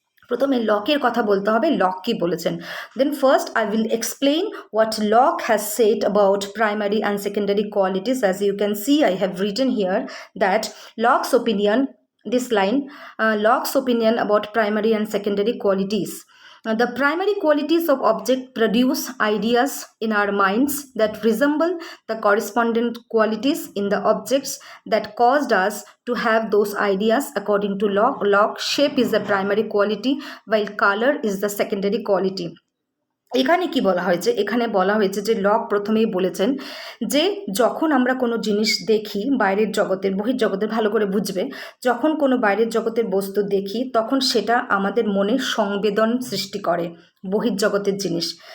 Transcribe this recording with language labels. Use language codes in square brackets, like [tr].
[bn] প্রথমে লকের কথা বলতে হবে, লক কি বলেছেন। [en] Then first I will explain what Locke has said about primary and secondary qualities. As you can see, I have written here that Locke's opinion, this line, Locke's opinion about primary and secondary qualities. The primary qualities of object produce ideas in our minds that resemble the correspondent qualities in the objects that caused us to have those ideas. According to Locke, shape is the primary quality while color is the secondary quality. [bn] এখানে কি বলা হয়েছে, এখানে বলা হয়েছে যে lock প্রথমেই বলেছেন যে যখন আমরা কোনো জিনিস দেখি বাইরের জগতের, বহির্জগতের, ভালো করে বুঝবে, যখন কোনো বাইরের জগতের বস্তু দেখি তখন সেটা আমাদের মনে সংবেদন সৃষ্টি করে, বহির্জগতের জিনিস।